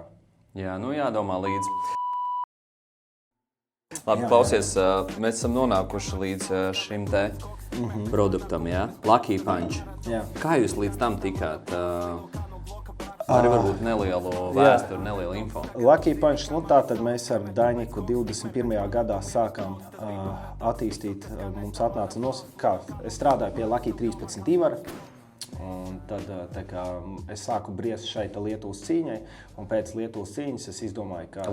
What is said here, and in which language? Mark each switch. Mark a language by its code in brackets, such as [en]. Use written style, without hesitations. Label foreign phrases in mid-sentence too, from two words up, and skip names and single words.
[lv] Jā, jādomā līdzi. Labi, klausies, mēs esam nonākuši līdz šim te produktam, Lucky Punch. Kā jūs līdz tam tikāt? Arī varbūt nelielu vēsturi, nelielu info. Lucky Punch, tātad mēs ar Daņiku 21. gadā sākām attīstīt. Mums atnāca es strādāju pie Lucky 13 Ivara. Un tad es sāku briest šeit Lietuvas cīņai, un pēc Lietuvas cīņas es izdomāju, ka...